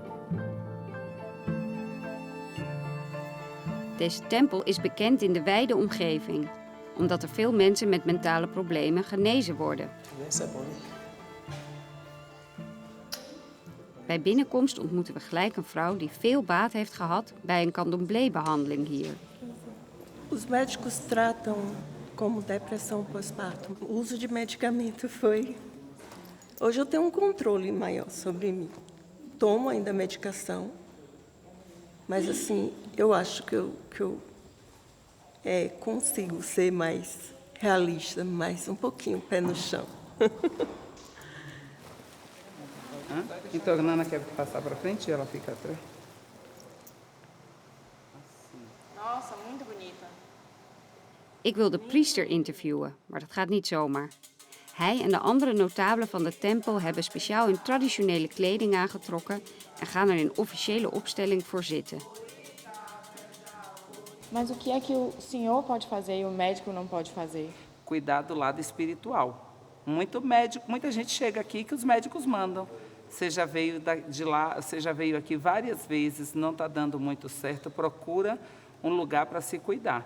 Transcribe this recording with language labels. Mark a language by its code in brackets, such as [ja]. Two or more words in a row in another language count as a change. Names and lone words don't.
[nl] Deze tempel is bekend in de wijde omgeving, omdat er veel mensen met mentale problemen genezen worden. Bij binnenkomst ontmoeten we gelijk een vrouw die veel baat heeft gehad bij een Candomblé-behandeling hier. [pt] Os médicos tratam como depressão pós-parto. O uso de medicamento foi... Hoje eu tenho controle maior sobre mim. Tomo ainda medicação, mas assim, eu acho que eu consigo ser mais realista, mais pouquinho pé no chão. Então a Nana quer passar para frente e ela fica atrás. Nossa, muito bonita. [nl] Ik wil de priester interviewen, maar dat gaat niet zomaar. Hij en de andere notabelen van de tempel hebben speciaal hun traditionele kleding aangetrokken en gaan er in officiële opstelling voor zitten. [pt] Mas o que é que o senhor pode fazer e o médico não pode fazer? Cuidar do lado espiritual. Muita gente chega aqui que os médicos mandam. Você já veio de lá, você já veio aqui várias vezes, não está dando muito certo, procura um lugar para se cuidar.